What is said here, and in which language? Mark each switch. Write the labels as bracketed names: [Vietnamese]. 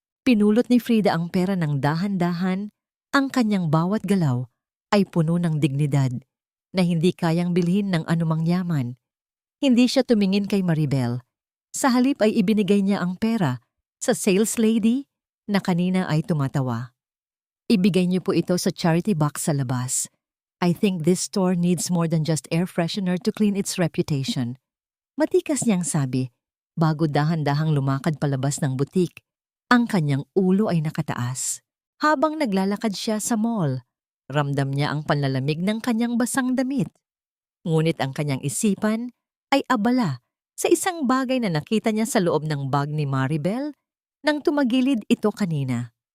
[Filipino] Pinulot ni Frida ang pera ng dahan-dahan. Ang kanyang bawat galaw ay puno ng dignidad na hindi kayang bilhin ng anumang yaman. Hindi siya tumingin kay Maribel. Sa halip ay ibinigay niya ang pera sa sales lady na kanina ay tumatawa. Ibigay niyo po ito sa charity box sa labas. [English] I think this store needs more than just air freshener to clean its reputation. [Filipino] Matikas niyang sabi, bago dahan-dahang lumakad palabas ng butik. Ang kanyang ulo ay nakataas. Habang naglalakad siya sa mall, ramdam niya ang panlalamig ng kanyang basang damit. Ngunit ang kanyang isipan ay abala sa isang bagay na nakita niya sa loob ng bag ni Maribel nang tumagilid ito kanina.